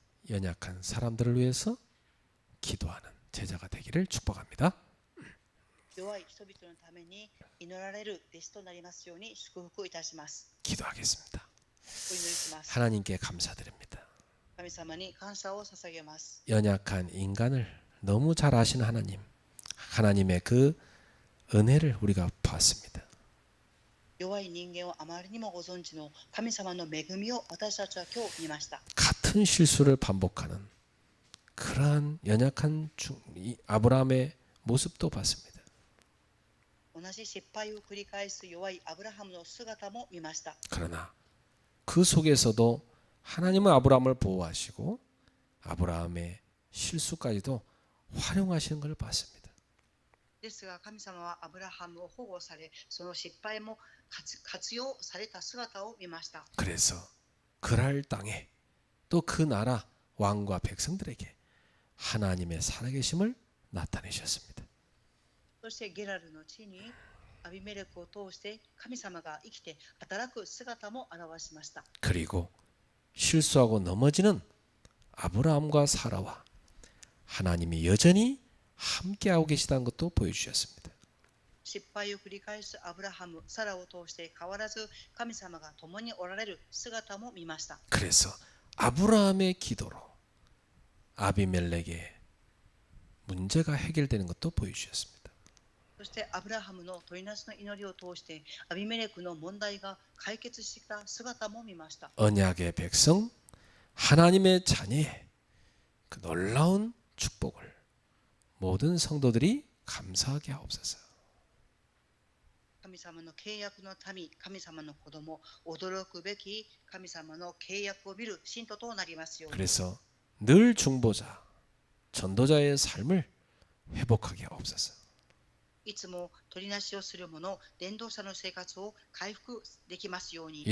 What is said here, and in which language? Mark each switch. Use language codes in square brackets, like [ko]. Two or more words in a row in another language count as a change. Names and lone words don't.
[ko] 연약한 사람들을 위해서 기도하는 제자가 되기를 축복합니다. [ja] 弱い人々のために祈られる弟子となりますように祝福いたします。 [ko] 기도하겠습니다. [ja] お祈りします。 [ko] 하나님께 감사드립니다. [ja] 神様に感謝を捧げます。 [ko] 연약한 인간을 너무 잘 아시는 하나님, 하나님의 그 은혜를 우리가 봤습니다. [ja] 弱い人間をあまりにもご存知の神様の恵みを私たちは今日見ました。 [ko] 같은 실수를 반복하는 그러한 연약한 아브라함의 모습도 봤습니다. [ja] 同じ失敗を繰り返す弱いアブラハムの姿も見ました。 [ko] 그러나 그 속에서도 하나님은 아브라함을 보호하시고 아브라함의 실수까지도 활용하시는 걸 봤습니다. [ja] ですが神様はアブラハムを保護され、その失敗も活用された姿を見ました。 [ko] 그래서 그랄 땅에 또 그 나라 왕과 백성들에게 하나님의 살아계심을 나타내셨습니다. [ja] そしてゲラルの地にアビメレクを通して神様が生きて働く姿も表しました。 [ko] 그리고 실수하고 넘어지는 아브라함과 사라와 하나님이 여전히 함께하고 계시다는 것도 보여주셨습니다. [ja] 失敗を繰り返すアブラハム、サラを通して変わらず神様が共におられる姿も見ました。 [ko] 그래서 아브라함의 기도로 아비멜렉의 문제가 해결되는 것도 보여주셨습니다. [ja] そしてアブラハムの取りなしの祈りを通してアビメレクの問題が解決した姿も見ました。 [ko] 언약의 백성, 하나님의 자녀의 그 놀라운 축복을 모든 성도들이 감사하게 하옵소서. [ja] 神様の契約の民、神様の子供、驚くべき神様の契約を見る信徒となりますように。 [ko] 그래서 늘 중보자, 전도자의 삶을 회복하게 하옵소서. [ja] いつも取りなしをする者、伝道者の生活を回復できますように。